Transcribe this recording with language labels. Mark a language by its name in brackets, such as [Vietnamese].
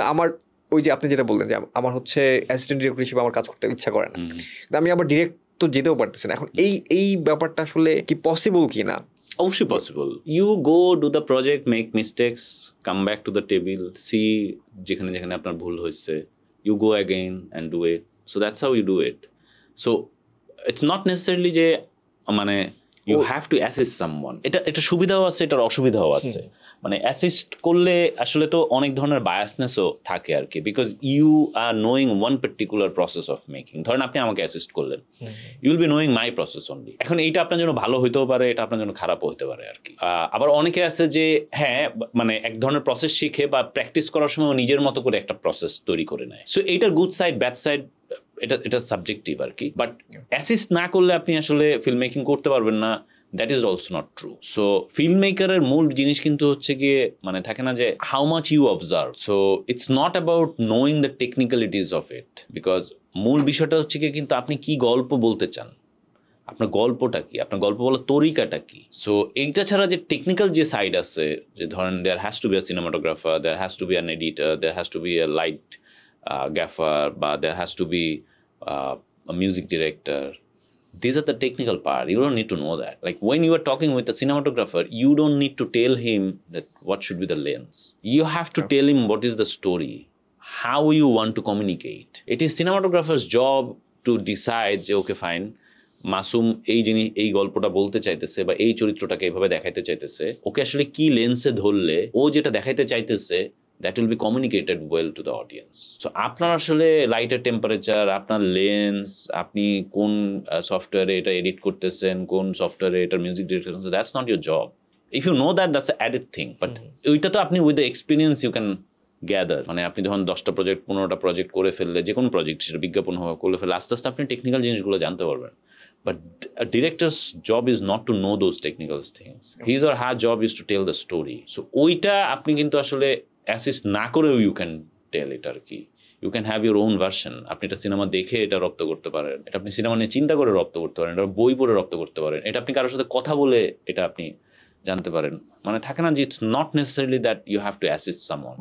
[Bangla] কিন্তু আমার ওই যে আপনি যেটা বললেন যে আমার হচ্ছে অ্যাসিস্ট্যান্ট ডিরেক্টর হিসেবে আমার কাজ করতে ইচ্ছা করে না, কিন্তু আমি আবার ডিরেক্ট তো যেতেও পারতেছি না। এখন এই ব্যাপারটা আসলে কি পসিবল কি না? অবশ্যই possible. [English] you go do the project, make mistakes, come back to the table, see [Bangla] যেখানে যেখানে আপনার ভুল হয়েছে, [English] you go again and do it. So that's how you do it. So it's not necessarily যে মানে you have to assist someone. [Bangla] এটা সুবিধাও আছে, এটার অসুবিধাও আছে। মানে অ্যাসিস্ট করলে আসলে তো অনেক ধরনের বায়াসনেসও থাকে আর কি, because [English] You are knowing one particular process of making. [Bangla] ধরেন আপনি আমাকে অ্যাসিস্ট করলেন, [English] You will be knowing my process only. [Bangla] এখন এইটা আপনার জন্য ভালো হইতেও পারে, এটা আপনার জন্য খারাপও হতে পারে আর কি। আবার অনেকে আছে যে হ্যাঁ, মানে এক ধরনের প্রসেস শিখে বা প্র্যাকটিস করার সময় নিজের মতো করে একটা প্রসেস তৈরি করে নেয়। সো এইটার গুড সাইড, ব্যাড সাইড, এটা সাবজেক্টিভ আর কি। বাট অ্যাসিস্ট না করলে আপনি আসলে ফিল্ম মেকিং করতে পারবেন না, [English] That is also not true. [Bangla] So film মেকারের মূল জিনিস কিন্তু হচ্ছে গিয়ে, মানে থাকে না যে [English] How much you observe. [Bangla] So [English] it's not about knowing the technicalities of it, [Bangla] because মূল বিষয়টা হচ্ছে গিয়ে কিন্তু আপনি কি গল্প বলতে চান, আপনার গল্পটা কি, আপনার গল্প বলার তরিকাটা কি। [English] so [Bangla] এইটা ছাড়া যে টেকনিক্যাল যে সাইড আছে, [English] যে ধরেন there has to be a cinematographer, there has to be an editor, there has to be a light gaffer, বা there has to be a music director. These are the technical part. You don't need to know that. Like when you are talking with a cinematographer, you don't need to tell him that what should be the lens. You have to tell him what is the story, how you want to communicate. It is cinematographer's job to decide [Bangla] যে okay fine, Masum এই গল্পটা বলতে চাইতেছে বা এই চরিত্রটাকে এইভাবে দেখাইতে চাইতেছে, ওকে আসলে কি লেন্সে ধরলে ও যেটা দেখাইতে চাইতেছে [English] that will be communicated well to the audience. [Bangla] So আপনার আসলে লাইটের টেম্পারেচার, আপনার লেন্স, আপনি কোন সফটওয়্যারে এটা এডিট করতেছেন, কোন সফটওয়্যারে এটা মিউজিক ডিরেক্ট করতেছেন, [English] That's not your job. If you know that's added thing, but [Bangla] ওইটা তো আপনি [English] With the experience you can gather. [Bangla] মানে আপনি যখন 10টা প্রজেক্ট 15টা প্রজেক্ট করে ফেললে, যে কোনো প্রজেক্ট সেটা বিজ্ঞাপন করে ফেললে, আস্তে আস্তে আপনি টেকনিক্যাল জিনিসগুলো জানতে পারবেন। [English] But a director's job is not to know those technical things. His or her job is to tell the story. [Bangla] So ওইটা আপনি কিন্তু আসলে অ্যাসিস্ট না করেও [English] you can tell it [Bangla] আর কি। [English] You can have your own version. [Bangla] আপনি এটা cinema দেখে এটা রপ্ত করতে পারেন, এটা আপনি সিনেমা নিয়ে চিন্তা করে রপ্ত করতে পারেন, এটা বই পড়ে রপ্ত করতে পারেন, এটা আপনি কারোর সাথে কথা বলে এটা আপনি জানতে পারেন। মানে থাকে না যে [English] It's not necessarily that you have to assist someone.